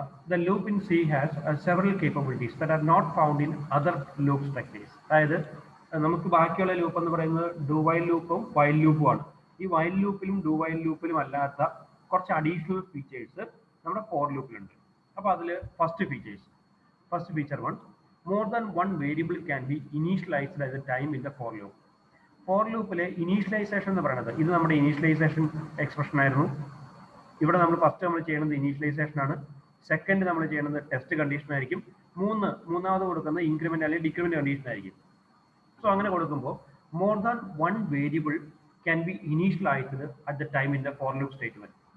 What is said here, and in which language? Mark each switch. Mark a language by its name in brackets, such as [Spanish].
[English] The loop in C has several capabilities that are not found in other loop structures. [Malayalam] അതായത് നമുക്ക് ബാക്കിയുള്ള loop എന്ന് പറയുന്നത് do while ലൂപ്പും വൈൽ ലൂപ്പും ആണ്. ഈ വൈൽ ലൂപ്പിലും ഡു വൈൽ ലൂപ്പിലും അല്ലാത്ത കുറച്ച് അഡീഷണൽ ഫീച്ചേഴ്സ് നമ്മുടെ ഫോർ ലൂപ്പിലുണ്ട്. അപ്പോൾ അതിൽ first feature 1, [English] more than one variable can be initialized at the time in the for loop. [Malayalam] Four ലൂപ്പിലെ initialization എന്ന് പറയുന്നത്, ഇത് നമ്മുടെ ഇനീഷ്യലൈസേഷൻ എക്സ്പ്രഷൻ ആയിരുന്നു. ഇവിടെ നമ്മൾ ഫസ്റ്റ് ചെയ്യുന്നത് ഇനീഷ്യലൈസേഷൻ ആണ്. സെക്കൻഡ് നമ്മൾ ചെയ്യുന്നത് ടെസ്റ്റ് കണ്ടീഷൻ ആയിരിക്കും. മൂന്നാമത് കൊടുക്കുന്നത് ഇൻക്രിമെന്റ് അല്ലെങ്കിൽ ഡിക്രിമെന്റ് കണ്ടീഷൻ ആയിരിക്കും. സോ അങ്ങനെ കൊടുക്കുമ്പോൾ [English] More than one variable can be initialised at the time in the for loop statement.